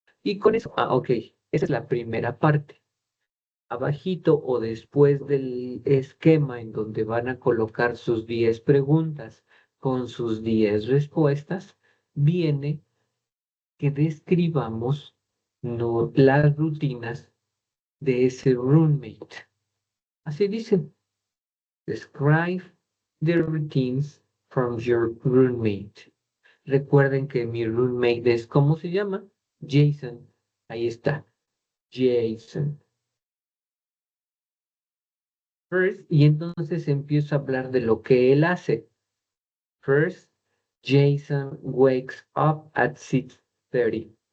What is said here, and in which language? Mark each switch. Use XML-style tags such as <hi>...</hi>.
<es>Y con eso, ok, esa es la primera parte. Abajito o después del esquema en donde van a colocar sus 10 preguntas con sus 10 respuestas, viene que describamos las rutinas de ese roommate. Así dicen,</es> <en>describe the routines from your roommate.</en> <es>Recuerden que mi roommate es, ¿cómo se llama? Jason. Ahí está, Jason. First, y entonces empiezo a hablar de lo que él hace.</es> <en>First, Jason wakes up at 6:30.</en>